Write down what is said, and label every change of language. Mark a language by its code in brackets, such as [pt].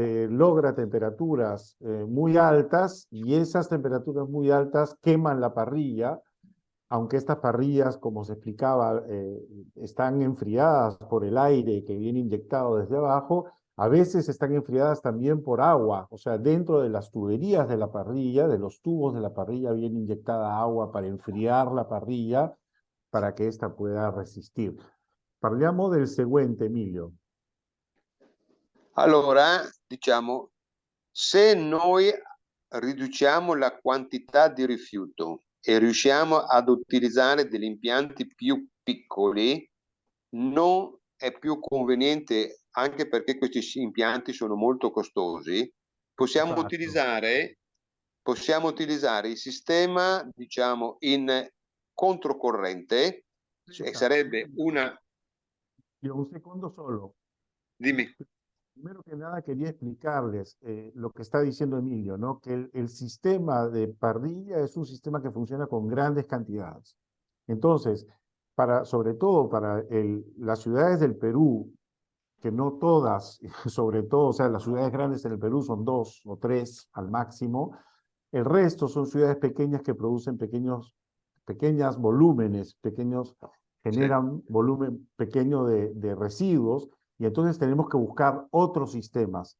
[es] logra temperaturas muy altas y esas temperaturas muy altas queman la parrilla, aunque estas parrillas, como se explicaba, están enfriadas por el aire que viene inyectado desde abajo, a veces están enfriadas también por agua, o sea, dentro de las tuberías de la parrilla, de los tubos de la parrilla, viene inyectada agua para enfriar la parrilla para que ésta pueda resistir. [it] Parliamo del seguente, Emilio. allora, diciamo, se noi riduciamo la quantità di rifiuto e riusciamo ad utilizzare degli impianti più piccoli, non è più conveniente, anche perché questi impianti sono molto costosi, [es] Exacto. [it] possiamo utilizzare il sistema, diciamo, in controcorrente, e Cerca, un sarebbe momento. una... Io un secondo solo. Dimmi. [es] Primero que nada quería explicarles lo que está diciendo Emilio, ¿no? Que el sistema de parrilla es un sistema que funciona con grandes cantidades. Entonces, sobre todo para las ciudades del Perú, que no todas, sobre todo, o sea, las ciudades grandes en el Perú son 2 o 3 al máximo, el resto son ciudades pequeñas que producen pequeñas volúmenes, generan volumen pequeño de residuos, y entonces tenemos que buscar otros sistemas.